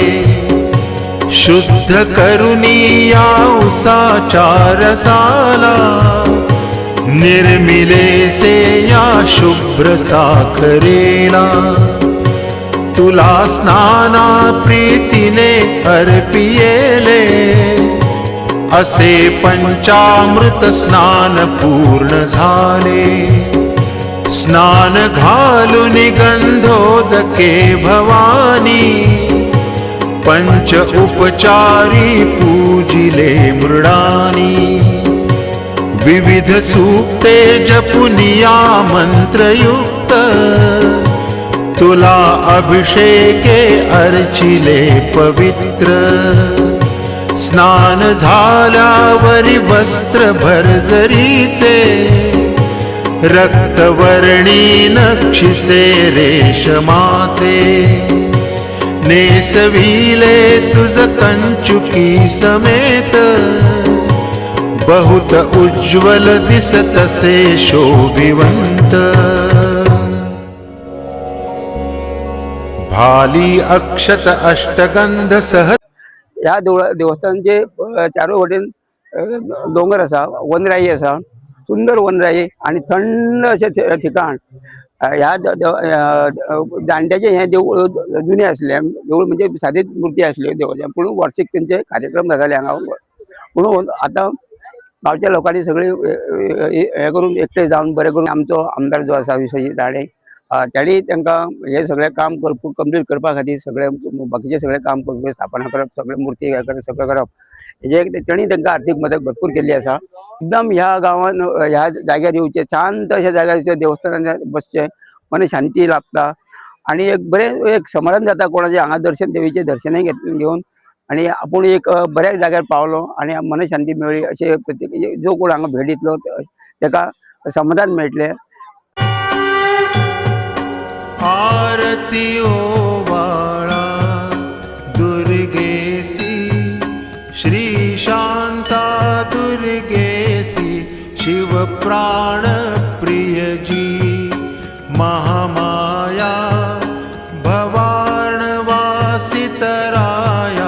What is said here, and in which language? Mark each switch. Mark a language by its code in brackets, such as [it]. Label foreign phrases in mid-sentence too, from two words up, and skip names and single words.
[mr] शुद्ध करुणी या उसाच्या रसाला, निर्मिले से या शुभ्र साखरेला। तुला स्नाना प्रीतीने अर्पियेले, असे पंचामृत स्नान पूर्ण झाले। स्नान घालून गंधोदके भवानी, पंच उपचारी पूजिले मृडानी। विविध सूक्ते जपुनिया मंत्रयुक्त, तुला अभिषेके अर्चिले पवित्र। स्नान झाल्यावरी वस्त्र भरजरीचे, रक्तवर्णी नक्षीचे रेशमाचे। नेसविले तुझ कंचुकी समेत, बहुत उज्ज्वल दिसतसे शोभिवंत। भाली अक्षत अष्टगंध सह। [kok] या देवस्थानचे चारो वटेन डोंगर असा, वनराई असा, सुंदर वनराई आणि थंड असे ठिकाण। ह्या दांड्याचे हे देऊळ जुने असले, देऊळ म्हणजे साधी मूर्ती असली देवाच्या, पण वार्षिक त्यांचे कार्यक्रम जाताले हांगा। म्हणून आता गावच्या लोकांनी सगळे हे करून एकटे जाऊन बरे करून, आमचो आमदार जो असा विश्वजीत राणे त्यांनी तांकां हे सगळे काम कंप्लीट करपा खातीर सगळे बाकीचे सगळे काम करप, स्थापना करप, सगळे मूर्ती हे करप, सगळं करप, हेजे त्यांनी तांकां आर्थीक मदत भरपूर केल्ली आसा। एकदम ह्या गांवान ह्या जाग्यार येवचे, शांत अशा जाग्यार देवस्थानात बसचे, मन शांती लाभता आणि एक बरें एक समाधान जाता कोणाचे हांगा दर्शन, देवीचे दर्शनय घेवन आणि आपूण एक बऱ्या जाग्यार पावलो आणि मन शांती मेळ्ळी अशें प्रत्येक जो कोण हांगा भेट दितलो ताका समाधान मेळटलें। [mr] आरती ओवाळा दुर्गेसी, श्री शांता दुर्गेसी। शिव प्राण प्रिय जी, महामाया भवार्णवासी तराया।